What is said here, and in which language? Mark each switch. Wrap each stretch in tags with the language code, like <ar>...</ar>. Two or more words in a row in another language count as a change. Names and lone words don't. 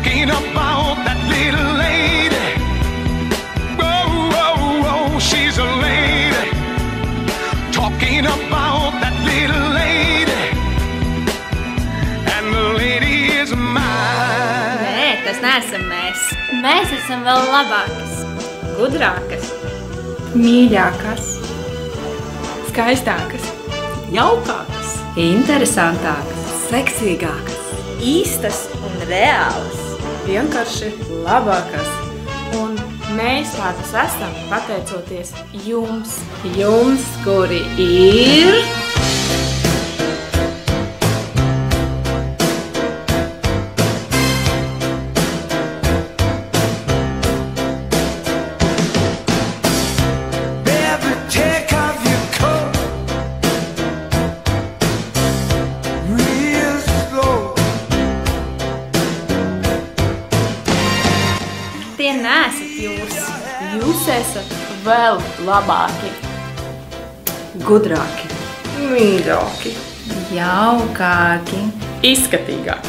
<en>about that little lady. Oh, oh, oh, she's a lady. Talking about that little lady. And the lady is mine.</en> <lv>Nē, tas neesam mēs. Mēs esam vēl labākas, gudrākas, mīļākas, skaistākas, jaukākas, interesantākas, seksīgākas, īstas un reālas. vienkārši labākas. Un mēs tādas esam pateicoties jums. Jums, kuri ir...</lv> <en>Baby, take off your coat real slow.</en> <lv>Tie neesat jūs. Jūs esat vēl labāki, Gudrāki, mīļāki, jaukāki, izskatīgāki,</lv>